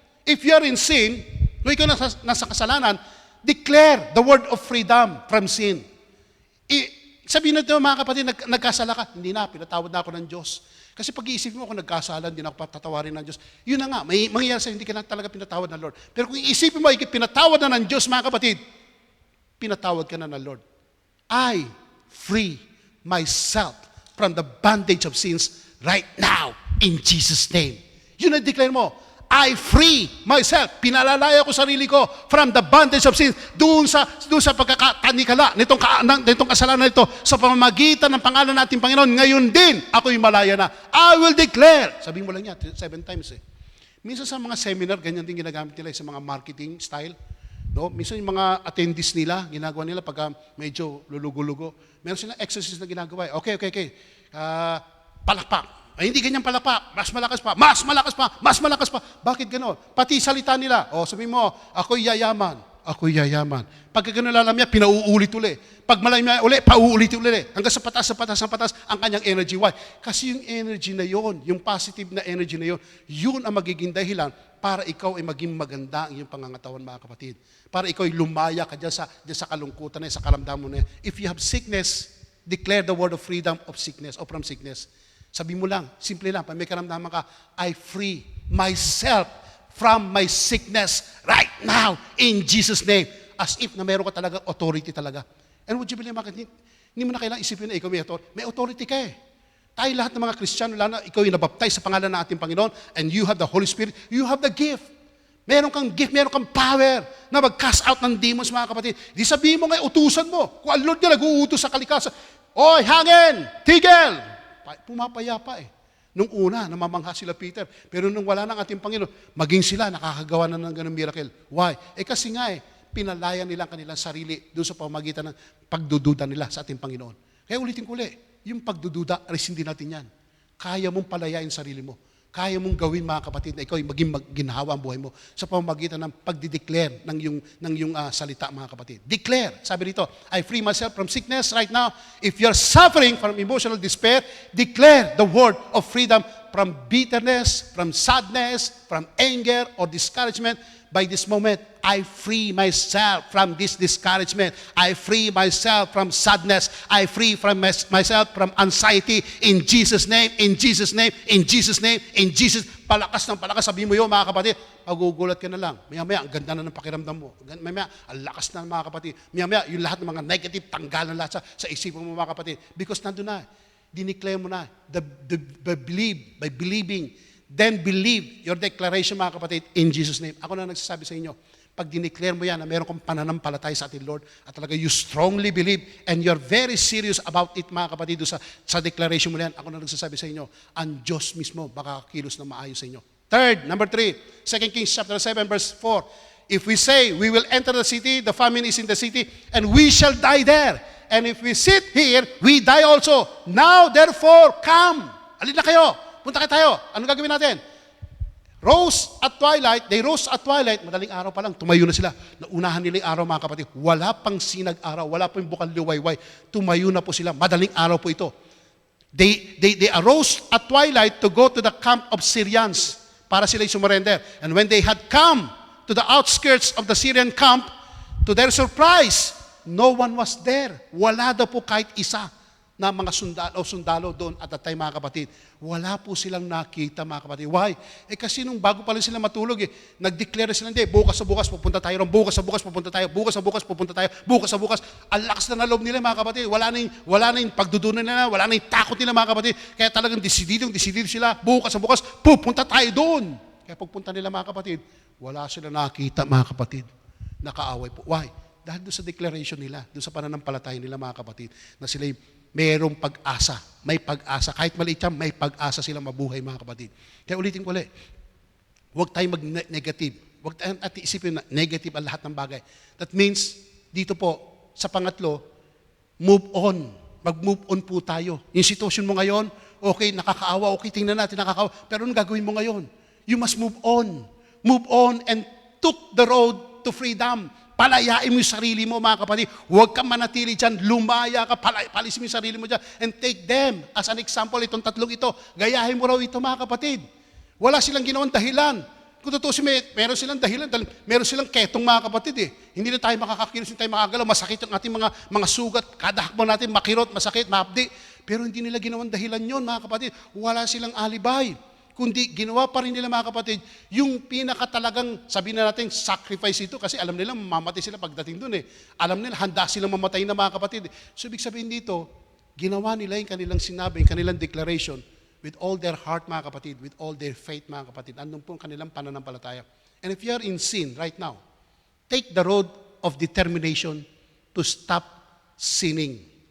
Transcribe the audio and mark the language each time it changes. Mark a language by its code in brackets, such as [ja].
[en] If you are in sin, [tl] kung ikaw nasa kasalanan, [en] declare the word of freedom from sin. [tl] Sabihin natin mga kapatid, nagkasala ka, hindi na, pinatawad na ako ng Diyos. Kasi pag-iisipin mo kung nagkasala, hindi na ako patatawarin ng Diyos. Yun na nga, may mangyayari sa'yo, hindi ka na talaga pinatawad ng Lord. Pero kung iisipin mo, pinatawad na ng Diyos mga kapatid, pinatawad ka na ng Lord. [en] I free myself from the bondage of sins right now in Jesus' name. [tl] Yun na [en] declare mo. I free myself. [tl] Pinalalaya ko sarili ko [en] from the bondage of sin. [tl] Doon sa pagkakanikala nitong kasalanan nito sa pamamagitan ng pangalan nating Panginoon. Ngayon din, ako'y malaya na. [en] I will declare. [tl] Sabihin mo lang yan, 7 times eh. Minsan sa mga seminar, ganyan din ginagamit nila sa mga marketing style. No? Minsan yung mga attendees nila, ginagawa nila pagka medyo lulugo-lugo. Meron silang exercise na ginagawa. Okay. Palakpak. Ay, hindi ganyan palakpak. Mas malakas pa. Mas malakas pa. Mas malakas pa. Bakit gano'n? Pati salita nila. Sabihin mo, ako'y yayaman. Ako'y yayaman. Pagka gano'n lalamya, pinauulit uli. Pag malamya uli, pauulit uli. Hanggang sa patas ang kanyang energy. [en] Why? [tl] Kasi yung energy na yon, yung positive na energy na yon, yun ang magiging dahilan para ikaw ay maging maganda ang iyong pangangatawan, mga kapatid. Para ikaw ay lumaya ka dyan sa kalungkutan na, sa karamdaman mo na. [en] If you have sickness, declare the word of freedom of sickness or from sickness. [tl] Sabi mo lang, simple lang, pag may karamdaman ka, [en] I free myself from my sickness right now in Jesus' name. [tl] As if na meron ka talaga authority talaga. And would you believe, hindi mo na kailangan isipin na ikaw may authority. May authority ka eh. Tayo lahat ng mga Kristiyano, lalo na ikaw yung nabaptize sa pangalan ng ating Panginoon, [en] and you have the Holy Spirit, you have the gift. [tl] Meron kang gift, meron kang power na mag-cast out ng demons, mga kapatid. Di sabihin mo nga, utusan mo. Kung ang Lord niya nag-uutos sa kalikasan, oy, hangin, tigil! Pumapayapa eh. Nung una, namamangha sila Peter. Pero nung wala ng ating Panginoon, maging sila nakakagawa na ng ganung miracle. [en] Why? [tl] Kasi nga pinalaya nila ang kanilang sarili doon sa pamamagitan ng pagdududa nila sa ating Panginoon. Kaya ulitin ko ulit, yung pagdududa, resindi natin yan. Kaya mong palayain sarili mo. Kaya mong gawin, mga kapatid, na ikaw ay maging ginhawa ang buhay mo sa pamamagitan ng pagdideclare ng iyong salita, mga kapatid. Declare. Sabi dito, [en] I free myself from sickness right now. If you're suffering from emotional despair, declare the word of freedom from bitterness, from sadness, from anger or discouragement. By this moment, I free myself from this discouragement. I free myself from sadness. I free from myself from anxiety. In Jesus' name, in Jesus' name, in Jesus' name, in Jesus. [tl] Palakas ng palakas. Sabihin mo yun, mga kapatid. Magugulat ka na lang. Maya-maya, ang ganda na ng pakiramdam mo. Maya-maya, ang lakas na, mga kapatid. Maya-maya, yung lahat ng mga negative, tanggal na lahat sa isipan mo, mga kapatid. [en] Because [tl] nandun na. Dineclare mo na. [en] By believing. Then believe your declaration, [tl] mga kapatid, [en] in Jesus' name. [tl] Ako na nagsasabi sa inyo, pag dineclare mo yan na meron kang pananampalataya sa ating Lord at talaga [en] you strongly believe and you're very serious about it, [tl] mga kapatid, sa declaration mo yan, ako na nagsasabi sa inyo, ang Diyos mismo baka kilos na maayos sa inyo. [en] Number 3, 2 Kings chapter 7, verse 4. If we say we will enter the city, the famine is in the city, and we shall die there. And if we sit here, we die also. Now, therefore, come. [tl] Alin na kayo. Punta tayo. Anong gagawin natin? [en] They rose at twilight, [tl] madaling araw pa lang, tumayo na sila. Naunahan nila yung araw, mga kapatid. Wala pang sinag-araw, wala pang bukal liwayway. Tumayo na po sila. Madaling araw po ito. [en] They arose at twilight to go to the camp of Syrians [tl] para sila [en] surrender. And when they had come to the outskirts of the Syrian camp, to their surprise, no one was there. [tl] Wala daw po kahit isa na mga sundalo doon [en] at that time, [tl] mga kapatid. Wala po silang nakita, mga kapatid. [en] Why? [tl] Kasi nung bago pa lang sila matulog, nag-declare sila, hindi, bukas sa bukas pupunta tayo ron, bukas sa bukas pupunta tayo, bukas sa bukas pupunta tayo, bukas sa bukas. Ang lakas na loob nila, mga kapatid. Wala na yung pagdudunan nila, wala na yung takot nila, mga kapatid. Kaya talagang desidido sila, bukas sa bukas, pupunta tayo doon. Kaya pagpunta nila, mga kapatid, wala sila nakita, mga kapatid. Nakaaway po. [en] Why? [tl] Dahil doon sa declaration nila, doon sa pananampalataya nila, mga kapatid, na sila mayroong pag-asa. May pag-asa. Kahit maliit yan, may pag-asa sila mabuhay, mga kapatid. Kaya ulitin ko ulit, huwag tayong mag-negative. Huwag tayong isipin na negative ang lahat ng bagay. [en] That means, [tl] dito po, sa pangatlo, move on. Mag-move on po tayo. Yung sitwasyon mo ngayon, okay, nakakaawa, okay, tingnan natin, nakakaawa. Pero anong gagawin mo ngayon? [en] You must move on. Move on and took the road to freedom. [tl] Palayain mo yung sarili mo, mga kapatid. Huwag kang manatili dyan. Lumaya ka, palisin mo yung sarili mo dyan. [en] And take them as an example, [tl] itong tatlong ito. Gayahin mo raw ito, mga kapatid. Wala silang ginawang dahilan. Kung tutusin, meron silang dahilan. Meron silang ketong, mga kapatid. Hindi na tayo makakakilos, hindi tayo makagalaw. Masakit ang ating mga sugat. Kada hakbang natin, makirot, masakit, mahapdi. Pero hindi nila ginawang dahilan yon, mga kapatid. Wala silang alibay. Kundi ginawa pa rin nila, mga kapatid, yung pinakatalagang, sabihin na natin, sacrifice ito, kasi alam nila mamamatay sila pagdating doon . Alam nila, handa silang mamatay na, mga kapatid. So, ibig sabihin dito, ginawa nila yung kanilang sinabi, yung kanilang declaration, [en] with all their heart, [tl] mga kapatid, [en] with all their faith, [tl] mga kapatid. Andun po ang kanilang pananampalataya. [en] And if you are in sin right now, take the road of determination to stop sinning.